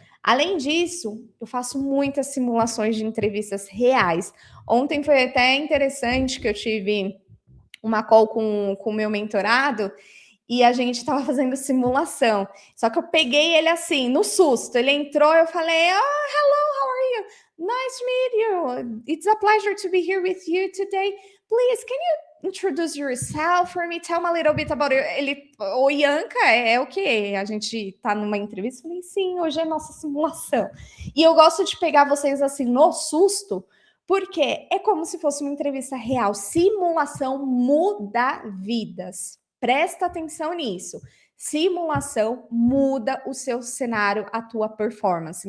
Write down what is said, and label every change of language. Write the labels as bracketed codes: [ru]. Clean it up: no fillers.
[pt] Além disso, eu faço muitas simulações de entrevistas reais. Ontem foi até interessante que eu tive uma call com o meu mentorado e a gente estava fazendo simulação. Só que eu peguei ele assim, no susto. Ele entrou, eu falei, [en] oh, hello, how are you? Nice to meet you. It's a pleasure to be here with you today. Please, can you introduce yourself for me? Tell me a little bit about it. [pt] Ele, o Ianca, é o quê? A gente tá numa entrevista? Eu falei, sim, hoje é nossa simulação. E eu gosto de pegar vocês assim no susto, porque é como se fosse uma entrevista real. Simulação muda vidas. Presta atenção nisso. Simulação muda o seu cenário, a tua performance.